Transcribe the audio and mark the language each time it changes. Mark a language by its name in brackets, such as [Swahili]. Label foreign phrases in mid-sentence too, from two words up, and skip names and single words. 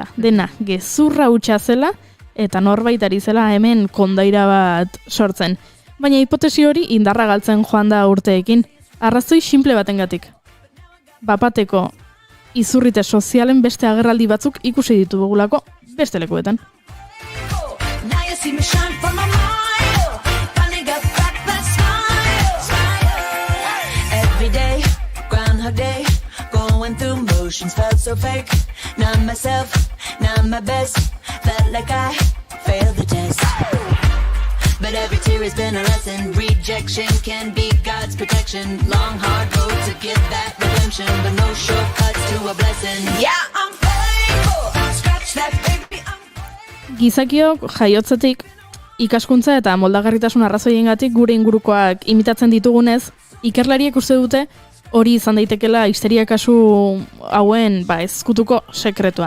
[Basque] Dena gezurra hutsa zela eta norbaitari zela hemen kondaira bat sortzen. Baina hipotesi hori indarra galtzen joan da urteekin. Arrazoi simple batengatik. Bapateko izurrite sozialen beste agerraldi batzuk ikusi ditugulako beste lekuetan. [English] Felt so fake, not myself, not my best. Felt like I failed the test. But every tear has been a lesson. Rejection can be God's protection. Long hard road to get that redemption, but no shortcuts to a blessing. Yeah, I'm faithful. Scratch that baby. [Basque] Gizakiok jaiotzetik ikaskuntza eta moldagarritasun arrazoiengatik gure ingurukoak imitatzen ditugunez, ikerlariek uste dute hori izan daitekela histeria kasu hauen ezkutuko sekretua.